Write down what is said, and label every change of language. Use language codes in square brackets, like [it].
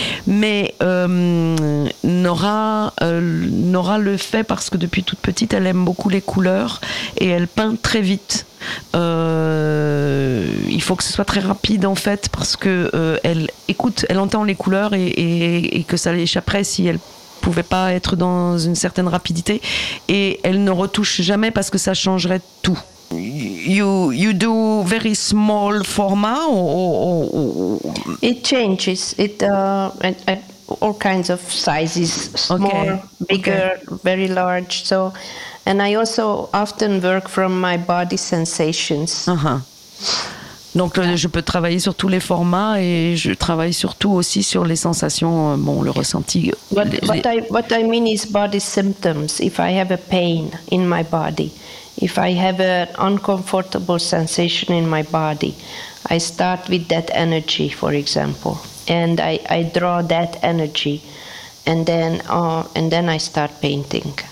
[fr] Mais Nora le fait parce que depuis toute petite, elle aime beaucoup les couleurs et elle peint très vite. Il faut que ce soit très rapide en fait, parce que elle entend les couleurs et que ça l'échapperait si elle pouvait pas être dans une certaine rapidité, et elle ne retouche jamais parce que ça changerait tout. [en] You do very small format or it changes it and all kinds of sizes, small, okay, bigger, okay, very large. So, and I also often work from my body sensations. Uh-huh. [fr] Donc je peux travailler sur tous les formats et je travaille surtout aussi sur les sensations, bon, le ressenti. [en] What I mean is body symptoms. If I have a pain in my body, if I have an uncomfortable sensation in my body, I start with that energy, for example, and I draw that energy, and then I start painting.